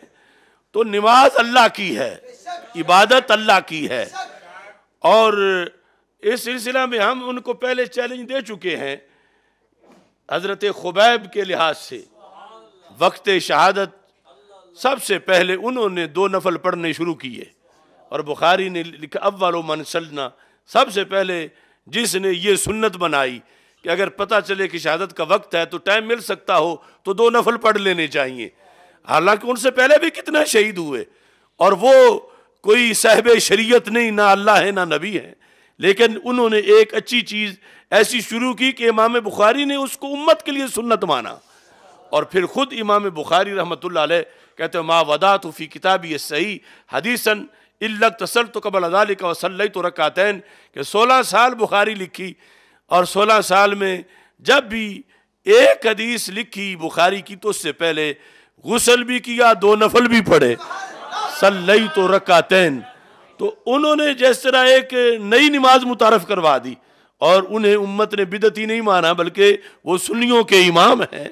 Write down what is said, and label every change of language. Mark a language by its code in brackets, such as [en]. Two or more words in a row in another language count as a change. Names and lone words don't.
[ur] تو نماز اللہ کی ہے، عبادت اللہ کی ہے، اور اس سلسلہ میں ہم ان کو پہلے چیلنج دے چکے ہیں۔ حضرت خبیب کے لحاظ سے وقت شہادت سب سے پہلے انہوں نے 2 نفل پڑھنے شروع کیے، اور بخاری نے لکھا [ar] اول من سلنا، [ur] سب سے پہلے جس نے یہ سنت بنائی کہ اگر پتہ چلے کہ شہادت کا وقت ہے تو ٹائم مل سکتا ہو تو 2 نفل پڑھ لینے چاہیے۔ حالانکہ ان سے پہلے بھی کتنے شہید ہوئے، اور وہ کوئی صاحب شریعت نہیں، نہ اللہ ہے نہ نبی ہے، لیکن انہوں نے ایک اچھی چیز ایسی شروع کی کہ امام بخاری نے اس کو امت کے لیے سنت مانا، اور پھر خود امام بخاری [ar] رحمۃ اللہ علیہ [ur] کہتے ہیں [ar] ما وضعت فی کتابی الصحیح حدیثا الا اغتسلت قبل ذلك وصلیت رکعتین، [ur] کہ 16 سال بخاری لکھی، اور 16 سال میں جب بھی ایک حدیث لکھی بخاری کی تو اس سے پہلے غسل بھی کیا، 2 نفل بھی پڑھے، [ar] صلیت رکعتین۔ [ur] تو انہوں نے جس طرح ایک نئی نماز متعارف کروا دی، اور انہیں امت نے بدعتی نہیں مانا بلکہ وہ سنیوں کے امام ہیں۔